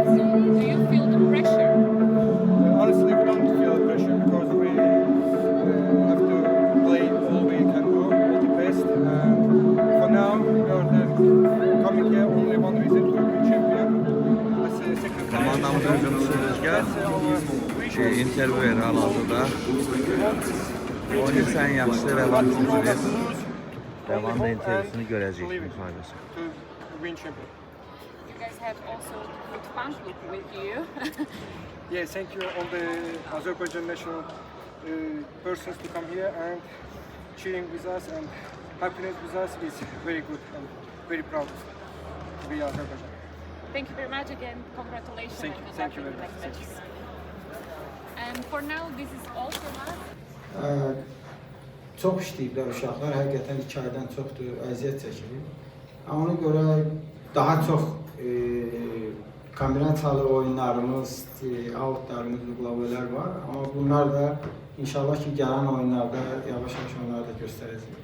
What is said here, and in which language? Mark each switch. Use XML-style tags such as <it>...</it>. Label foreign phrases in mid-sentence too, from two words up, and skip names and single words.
<en>So do you feel the pressure? Honestly, we don't feel the pressure because we have to play all we can do, all the best. And for now, we are coming here only one reason to be champion. As a second time.</en> <az>Komandamız hücumcusu Rüzgar intervyu verir hal-hazırda. Oyunu sən yaxşı Rəvan seçilir. Rəvan da intervyusunu görəcək müsahibəsi.</az> <en>To win champion. You guys have also the good fan club with you. Yeah, thank you all the Azerbaijan national persons to come here and cheering with us and happiness with us is very good and very proud to be Azerbaijan. Thank you very much again. Congratulations. Thank you. and good Thank luck you in the very next much. matches. And for now, this is all from us.</en> <az>Çox işləyiblər uşaqlar, həqiqətən 2 aydan çoxdur, əziyyət çəkilir. Ona görə daha çox kombinasiyalı oyunlarımız, outlarımız, uygulamalar var. Amma bunlar da inşallah ki gələn oyunlarda yavaş-yavaş onları da göstərəcək.</az>